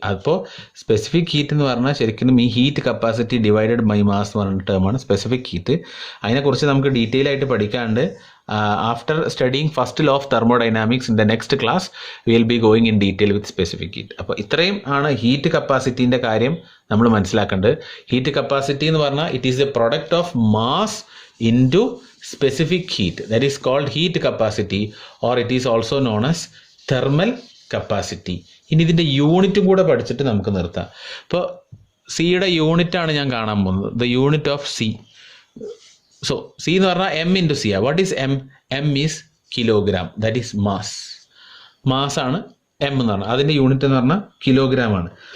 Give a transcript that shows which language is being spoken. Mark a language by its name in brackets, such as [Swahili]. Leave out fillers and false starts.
[Malayalam] അപ്പോൾ specific heat എന്ന് പറഞ്ഞാൽ ശരിക്കും ഈ heat capacity divided by mass എന്ന് പറയുന്ന ടേമാണ് സ്പെസിഫിക് ഹീറ്റ്. അതിനെക്കുറിച്ച് നമുക്ക് ഡീറ്റെയിൽ ആയിട്ട് പഠിക്കാണ്ട്. [English] After studying first law of thermodynamics in the next class we will be going in detail with specific heat. [Malayalam] അപ്പോൾ ഇത്രയും ആണ് ഹീറ്റ് കപ്പാസിറ്റീൻ്റെ കാര്യം നമ്മൾ മനസ്സിലാക്കേണ്ടത്. [English] heat capacity [Malayalam] എന്ന് പറഞ്ഞാൽ [English] It is a product of mass into specific heat, that is called heat capacity, or it is also known as thermal capacity. [Malayalam] ഇനി ഇതിൻ്റെ യൂണിറ്റും കൂടെ പഠിച്ചിട്ട് നമുക്ക് നിർത്താം. ഇപ്പോൾ സിയുടെ യൂണിറ്റാണ് ഞാൻ കാണാൻ പോകുന്നത്, [English] The unit of C. So C [Malayalam] എന്ന് പറഞ്ഞാൽ [English] M into C. What is M? M is kilogram, that is mass. [Malayalam] മാസാണ് എം എന്ന് പറഞ്ഞാൽ, അതിൻ്റെ യൂണിറ്റ് എന്ന് പറഞ്ഞാൽ കിലോഗ്രാം ആണ്.